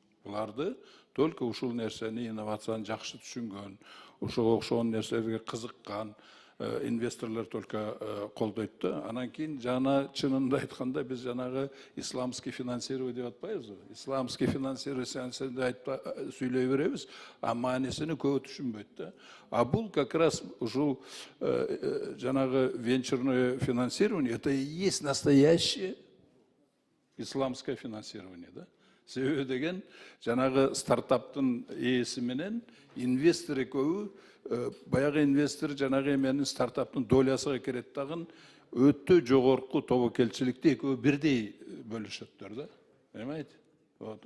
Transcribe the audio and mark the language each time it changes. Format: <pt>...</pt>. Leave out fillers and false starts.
<ky>Буларды только ушул нерсени, инновацияны жакшы түшүнгөн, ушуга окшогон нерселерге кызыккан инвесторлор только колдойт да. Анан кийин жана чынында айтканда биз жанагы исламский финансирование деп атпайбызбы? Исламский финансирование сүйлөй беребиз, а маанисини көбү түшүнбөйт да.</ky> <ru>А</ru> <ky>бул</ky> <ru>как раз</ru> <ky>ушул жанагы</ky> <ru>венчурное финансирование, это и есть настоящее исламское финансирование, да.</ru> <ky>Себеби деген жанагы стартаптын ээси менен инвестор экөө, баягы инвестор жанагы эменин стартаптын долясыга керет дагы өтө жогорку тобокелчиликти экөө бирдей бөлүшөттөр да. Эметти? Вот.</ky>